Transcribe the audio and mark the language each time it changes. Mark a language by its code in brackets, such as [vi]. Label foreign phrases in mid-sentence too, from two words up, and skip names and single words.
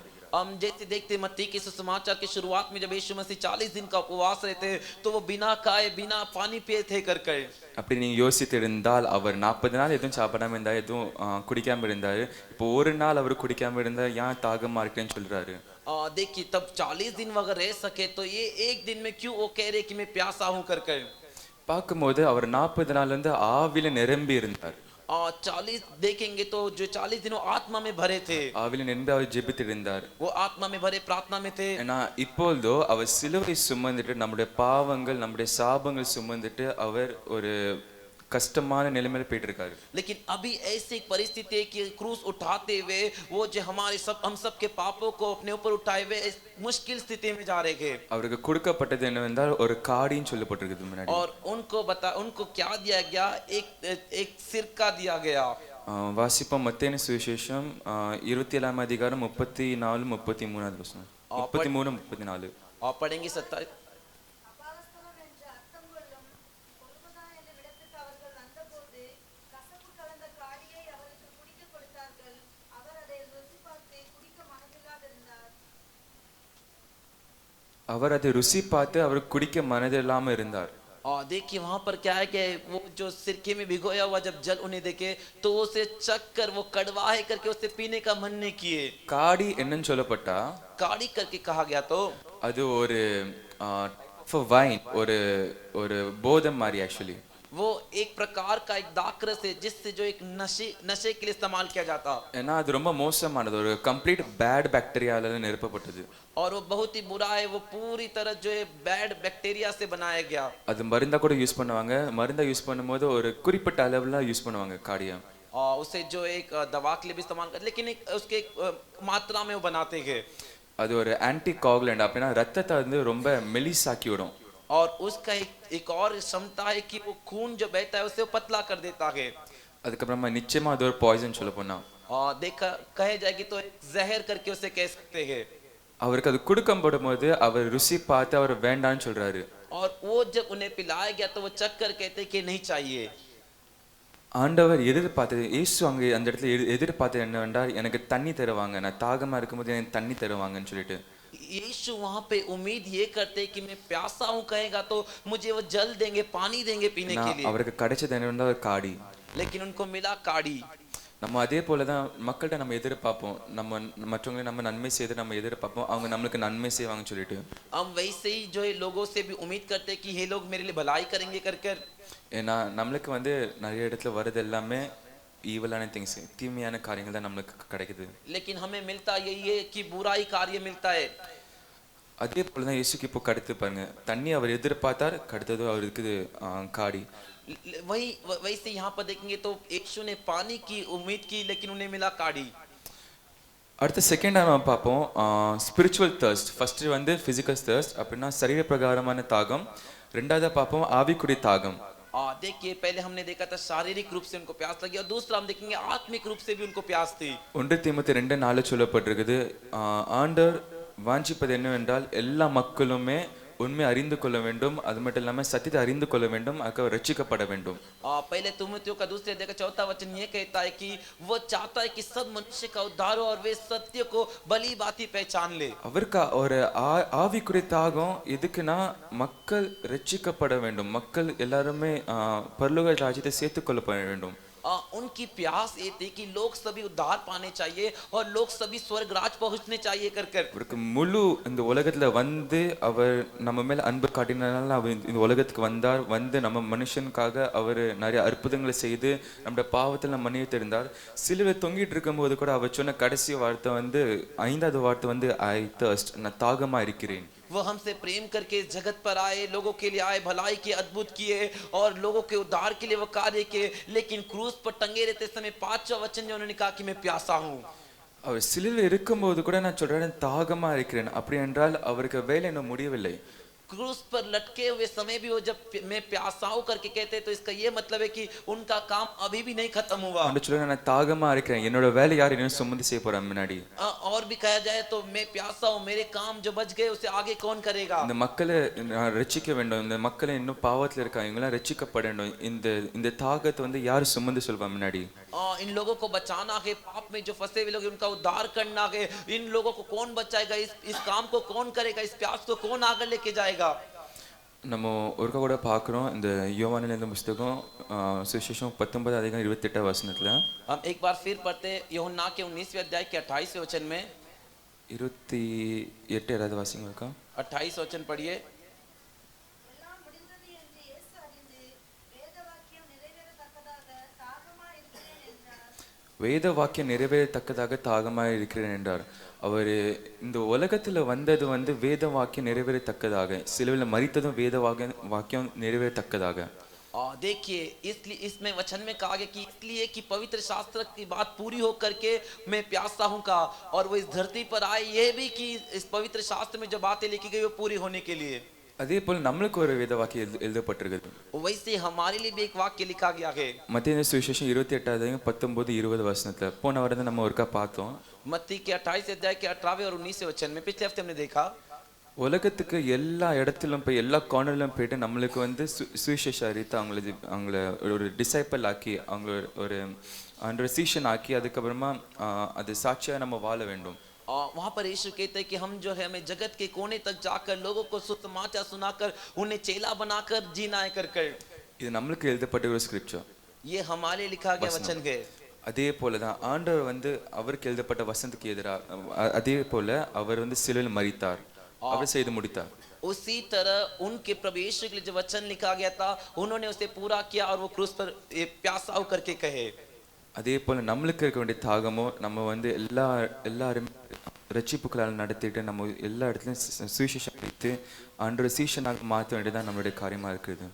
[hi] हम जैसे देखते मत्ती के सुसमाचार के शुरुआत में जब यीशु मसीह 40 दिन का उपवास रहते तो वो बिना खाए बिना पानी पिए थे कर [ta] அப்படி நீங்க யோசித்து இருந்தால் அவர் 40 நாள் எதுவும் சாப்பிடாம இருந்தார், எதுவும் குடிக்காம இருந்தாரு. இப்போ ஒரு நாள் அவர் குடிக்காம இருந்தா ஏன் தாகமா இருக்கேன்னு சொல்றாரு? [hi] देखिए तब 40 दिन अगर रह सके तो ये एक दिन में क्यों वो कह रहे कि मैं प्यासा हूँ कर [ta] பார்க்கும்போது அவர் 40 நாள்ல இருந்து ஆவில நிரம்பி இருந்தார். [hi] और 40 देखेंगे तो जो 40 दिनों आत्मा में भरे थे, [ta] ஆவில நின்று அவர் ஜெபித்திருந்தார். [hi] वो आत्मा में भरे प्रार्थना में थे। [ta] ஏன்னா இப்பொழுதோ அவர் சிலுவை சுமந்துட்டு நம்முடைய பாவங்கள் நம்முடைய சாபங்கள் சுமந்துட்டு அவர் ஒரு கஷ்டமான நிலைமையில போயிட்டு இருக்காரு. [hi] लेकिन अभी ऐसी एक परिस्थिति है कि क्रूस उठाते हुए वो जो हम सब के पापों को अपने ऊपर उठाए हुए इस मुश्किल स्थिति में जा रहे थे। [ta] அவருக்கு கொடுக்கப்பட்டது என்னவென்றால் ஒரு காடின்னு சொல்லப்பட்டிருக்குது முன்னாடி. [hi] और उनको क्या दिया गया? एक सिरका दिया गया। [ta] வாசிப்போம் மத்தேயு சுவிசேஷம் 27ஆம் அதிகாரம் 34 33 வசனம். 33 34. [hi] और पढ़ेंगे 27। [ta] அபாவஸ்தலம் என்ற அர்த்தம் கொள்ளும் கொல்கொதா என்ற இடத்துக்கு அவர்கள் வந்தபோது கசப்பு கலந்த காடியை அவருக்கு குடிக்க கொடுத்தார்கள். அவர் அதை ருசி பார்த்து குடிக்க மனதில்லாதிருந்தார். அவர் அதை ருசி பார்த்து அவர் குடிக்க மனதில்லாம இருந்தார். [hi] और देखिए वहां पर क्या है कि वो जो सिरके में भिगोया हुआ जब जल उन्हें देखे तो उसे चख कर वो कड़वा है करके उसे पीने का मन नहीं किए। [ta] காடி என்னன்னு சொல்லப்பட்டா [hi] काड़ी करके कहा गया तो [ta] அது ஒரு வைன் ஒரு ஒரு போதம் மாதிரி ஆக்சுவலி. [hi] वो एक प्रकार का एक दाखरस है जिससे जो एक नशे के लिए इस्तेमाल किया जाता। [ta] ஏன்னா அது ரொம்ப மோசமானது, ஒரு [en] complete bad bacteria-la [ta] நிரப்பப்பட்டது. [hi] और वो बहुत ही बुरा है, वो पूरी तरह जो है [en] bad bacteria [hi] से बनाया गया। [ta] அது மருந்தா கூட யூஸ் பண்ணுவாங்க. மருந்தா யூஸ் பண்ணும்போது ஒரு குறிப்பிட்ட அளவுல யூஸ் பண்ணுவாங்க காடியை. [hi] और उसे जो एक दवा के लिए भी इस्तेमाल कर, लेकिन उसके एक मात्रा में वो बनाते हैं। [ta] அது ஒரு [en] anti coagulant, [ta] அப்படின்னா ரத்தத்தை வந்து ரொம்ப மெலிசாக்கி விடும். [hi] और उसका एक और क्षमता है कि वो खून जो बहता है उसे वो पतला कर देता है। [ta] அதுக்கப்புறமா நிச்சயமா அது ஒரு பாய்சன் சொல்ல போனா [hi] और देखा कहे जाएगी तो एक जहर करके उसे कह सकते हैं। [ta] அவருக்கு அது கொடுக்கப்படும் போது அவர் ருசி பார்த்து அவர் வேண்டான்னு சொல்றாரு. [hi] और वो जब उन्हें पिलाया गया तो वो चख कर कहते कि नहीं चाहिए। [ta] ஆண்டவர் எதிர்பார்த்தது, இயேசு அங்க அந்த இடத்துல எதிர்பார்த்தது என்னவென்றால் எனக்கு தண்ணி தருவாங்க, நான் தாகமா இருக்கும்போது எனக்கு தண்ணி தருவாங்கன்னு சொல்லிட்டு. [hi] यीशु वहां पे उम्मीद ये करते कि मैं प्यासा हूं कहेगा तो मुझे वो जल देंगे, पानी देंगे पीने के लिए। [ta] அவருக்கு கிடைச்சது என்னவென்றால் ஒரு காடி. [hi] लेकिन उनको मिला काड़ी। [ta] நம்ம அதே போலதான் மக்கள்கிட்ட நம்ம எதிர்பார்ப்போம், நம்ம மற்றவங்களை நம்ம நன்மை செய்து நம்ம எதிர்பார்ப்போம் அவங்க நம்மளுக்கு நன்மை செய்வாங்கன்னு சொல்லிட்டு. [hi] हम वैसे ही जो है लोगों से भी उम्मीद करते कि ये लोग मेरे लिए भलाई करेंगे कर। [ta] ஏன்னா நம்மளுக்கு வந்து நிறைய இடத்துல வருது எல்லாமே [en] evil-aana things, [ta] தீமையான காரியங்கள் தான் நம்மளுக்கு கிடைக்குது. [hi] लेकिन हमें मिलता यही है कि बुराई कार्य मिलता है। [ta] அதே போலதான் இயேசுக்கு இப்போ கடுத்து பாருங்க, தண்ணி அவர் எதிர்பார்த்தார், கடுத்தது அவருக்கு காடி. [hi] वैसे यहाँ पर देखेंगे तो यीशु ने पानी की उम्मीद की लेकिन उन्हें मिला काड़ी। [ta] அடுத்த செகண்டா நம்ம பார்ப்போம் [en] spiritual thirst. [ta] ஃபர்ஸ்ட் வந்து [en] physical thirst [ta] அப்படின்னா சரீர பிரகாரமான தாகம். ரெண்டாவதா பார்ப்போம் ஆவிக்குரிய தாகம். [hi] देखिए पहले हमने देखा था शारीरिक रूप से उनको प्यास लगी और दूसरा हम देखेंगे आत्मिक रूप से भी उनको प्यास थी। [ta] 1 தீமோத்தேயு 2:4 சொல்லப்பட்டிருக்குது, ஆண்டவர் வாஞ்சிப்பது என்னவென்றால் எல்லா மக்களுமே உண்மை அறிந்து கொள்ள வேண்டும், அது மட்டும் இல்லாம சத்தியத்தை அறிந்து கொள்ள வேண்டும், அதுக்கு ரட்சிக்கப்பட வேண்டும். [hi] पहले तीमुथियुस का दूसरे अध्याय का 4वां वचन ये कहता है कि वो चाहता है कि सब मनुष्य का उद्धार हो और वे सत्य को भली भांति पहचान ले। [ta] அவருக்கு ஒரு ஆவிக்குரிய தாகம் எதுக்குன்னா மக்கள் ரட்சிக்கப்பட வேண்டும், மக்கள் எல்லாருமே பரலோக ராஜ்யத்தை சேர்த்துக் கொள்ளப்பட வேண்டும். [hi] उनकी प्यास ये थी कि लोग सभी उद्धार पाने चाहिए और लोग सभी स्वर्ग राज पहुंचने चाहिए कर। [ta] அவருக்கு முழு இந்த உலகத்துல வந்து அவர் நம்ம மேல அன்பு காட்டினால அவர் இந்த உலகத்துக்கு வந்தார், வந்து நம்ம மனுஷனுக்காக அவர் நிறைய அற்புதங்களை செய்து நம்முடைய பாவத்தில் மன்னித்து இருந்தார். சிலுவை தொங்கிட்டு இருக்கும்போது கூட அவர் சொன்ன கடைசி வார்த்தை வந்து 5வது வார்த்தை வந்து [en] I thirst, [ta] நான் தாகமா இருக்கிறேன். [hi] वो हमसे प्रेम करके इस जगत पर आए, लोगों के लिए आए, भलाई के अद्भुत किए और लोगों के उद्धार के लिए वो कार्य किए। लेकिन क्रूस पर टंगे रहते समय 5वां वचन जो उन्होंने कहा कि मैं प्यासा हूँ। [ta] அவர் சிலுவையில் இருக்கும்போது கூட நான் சொல்றேன் தாகமா இருக்கிறேன், அப்படி என்றால் அவருக்கு வேலை இன்னும் முடியவில்லை. [hi] क्रूस पर लटके हुए समय भी वो जब मैं प्यासा हूं करके कहते तो इसका ये मतलब है कि उनका काम अभी भी नहीं खत्म हुआ। [ta] அவன் சொல்றேன் நான் தாகமா இருக்கிறேன், என்னோட வேலை யார் என்ன சுமந்து செய்ய போறான் முன்னாடி. [hi] और भी कहा जाए तो मैं प्यासा हूं, मेरे काम जो बच गए उसे आगे कौन करेगा। [ta] இந்த மக்களை ரட்சிக்க வேண்டும், இந்த மக்களை இன்னும் பாவத்துல இருக்காங்க இவங்களாம் ரட்சிக்கப்பட வேண்டும், இந்த தாகத்தை வந்து யார் சுமந்து சொல்வா முன்னாடி. [hi] इन लोगों को बचाना है, पाप में जो फंसे हुए लोग उनका उद्धार करना है, इन लोगों को कौन बचाएगा, इस काम को कौन करेगा, इस प्यास को कौन आगे लेके जाएगा। [ta] நம்ம ஒருக்கா கூட பார்க்குறோம் இந்த யோவானில் இந்த புஸ்தகம் சுவிசேஷம் 19:28 வசனத்துல. [hi] हम एक बार फिर पढ़ते यूहन्ना के 19वें अध्याय के 28वें वचन में. [ta] 28 வாசிங்க இருக்கா? [hi] 28 वचन पढ़िए. [ta] எல்லாம் முடிந்தது என்று இயேசு அறிந்து வேத வாக்கியம் நிறைவேறத்தக்கதாக தாகமாய் இருக்கிற வேத வாக்கியம் நிறைவேறத்தக்கதாக தாகமாக இருக்கிறேன் என்றார். அவர் இந்த உலகத்துல வந்தது வந்து வேத வாக்கியம் நிறைவேறத்தக்கதாக, சிலுவையில் மரித்ததும் வேத வாக்கியம் நிறைவேறத்தக்கதாக. [hi] देखिए इसलिए इसमें वचन में कहा गया कि इसलिए कि पवित्र शास्त्र की बात पूरी हो करके मैं प्यासा हूँ का, और वो इस धरती पर आए ये भी कि इस पवित्र शास्त्र में जो बातें लिखी गई वो पूरी होने के लिए. [ta] அதே போல் நம்மளுக்கு ஒரு வேத வாக்கியம் எழுதப்பட்டிருக்குது. [hi] वैसे हमारे लिए भी एक वाक्य लिखा गया है. [ta] மத்தேயு சுவிசேஷம் 28:19-20 வசனத்துல போன வாரம் நம்ம ஒருக்கா பார்த்தோம். [hi] मत्ती के 28 अध्याय के 18वें और 19वें वचन में पिछले हफ्ते हमने देखा [ta] உலகத்துக்கு எல்லா இடத்திலும் போய் எல்லா கார்னர்லும் போயிட்டு நம்மளுக்கு வந்து சுவிசேஷ அறிவித்து அவங்கள ஒரு டிசைபிள் ஆக்கி அவங்கள ஒரு சீஷன் ஆக்கி அதுக்கப்புறமா அது சாட்சியாக நம்ம வாழ வேண்டும். [hi] वहाँ पर यीशु कहते हैं कि हम जो है हमें जगत के कोने तक जाकर लोगों को सुसमाचार सुनाकर उन्हें चेला बनाकर जीना है कर. [ta] இது நம்மளுக்கு எழுதப்பட்ட ஒரு ஸ்கிரிப்சர். [hi] ये हमारे लिखा गया वचन है. [ta] அதே போல தான் ஆண்டவர் வந்து அவருக்கு எழுதப்பட்ட வசனத்துக்கு எதிராக அதே போல அவர் வந்து சிலுவையில் மரித்தார், அவர் செய்து முடித்தார். [hi] उसी तरह उनके प्रभु यीशु के लिए जो वचन लिखा गया था उन्होंने उसे पूरा किया और वो क्रूस पर प्यासा होकर के कहे. [ta] அதே போல நம்மளுக்கு இருக்க வேண்டிய தாகமோ நம்ம வந்து எல்லாரும் ரட்சிப்புகளால் நடத்திட்டு நம்ம எல்லா இடத்துலையும் சுவிசேஷம் வைத்து ஆண்டவர் சீஷனாக மாற்ற வேண்டியதான் நம்மளுடைய காரியமா இருக்குது.